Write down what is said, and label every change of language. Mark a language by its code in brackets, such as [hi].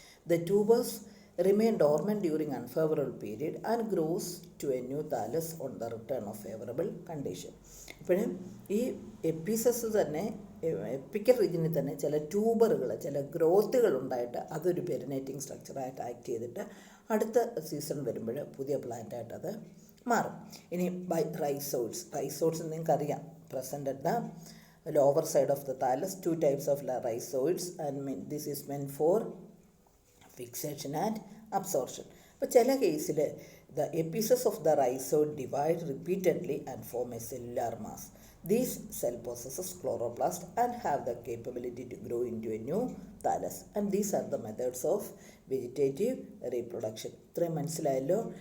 [en] The tubers remain dormant during unfavorable period and grows to a new thallus on the return of favorable condition. [ml] ഇപ്പോഴും ഈ എപ്പിസസ് തന്നെ epical റീജിയനിൽ തന്നെ ചില ട്യൂബറുകൾ, ചില ഗ്രോത്തുകൾ ഉണ്ടായിട്ട് അതൊരു പെരിനേറ്റിംഗ് സ്ട്രക്ചറായിട്ട് ആക്ട് ചെയ്തിട്ട് അടുത്ത സീസൺ വരുമ്പോൾ പുതിയ പ്ലാന്റായിട്ട് അത് മാറും. [en] ഇനി by rhizoids [ml] നിങ്ങൾക്കറിയാം, [en] Present at the lower side of the thallus. 2 types of rhizoids and this is main for fixation and absorption. [ml] അപ്പോൾ ചില കേസിൽ [en] the epiphyses of the rhizoid divide repeatedly and form a cellular mass. These cell possesses chloroplast and have the capability to grow into a new thallus. And these are the methods of vegetative reproduction. [ml] ഇത്രയും മനസ്സിലായല്ലോ?